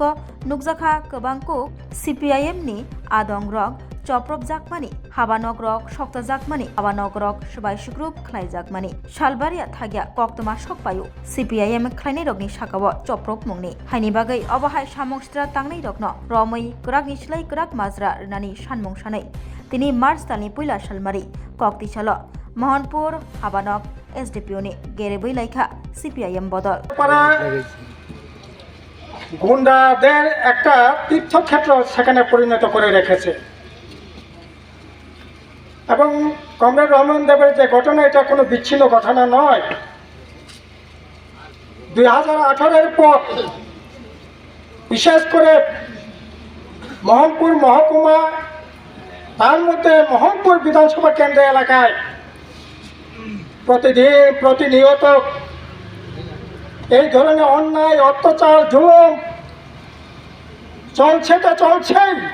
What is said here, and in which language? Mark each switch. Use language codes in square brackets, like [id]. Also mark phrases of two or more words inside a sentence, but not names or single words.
[trp] नुकजाखा गोबांखौ CPIM नि आदंग्रक चप्रब जाकमानि हाबानक रक सक्ता जाकमानि हाबानक रक सबाय सुग्रुप खलाय जाकमानि सालबारिया थागिया कक्तमा सकपायु CPIM खलायनाय रगनि साकाव चप्रब मुंनि हायनि बागै अबहाय सामं सित्रा तांनाय रगनो रमै गरागनि सिलाय गराग माजरा रनानि सानमुं सानै तिनि मार्च दालनि पहिला सालमारि कक्ति साल महनपुर हाबानक SDPO नि गेरेबै लायखा CPIM बदल [bn] গুন্ডাদের একটা তীর্থক্ষেত্র সেখানে পরিণত করে রেখেছে এবং কমরেড রহমান দেবের যে ঘটনা এটা কোনো বিচ্ছিন্ন ঘটনা নয়। 2018-এর পর বিশেষ করে মোহনপুর মহকুমা তার মধ্যে মোহনপুর বিধানসভা কেন্দ্র এলাকায় প্রতিনিয়ত এই ধরনের অন্যায় অত্যাচার জুলুম চলছে তো চলছেই।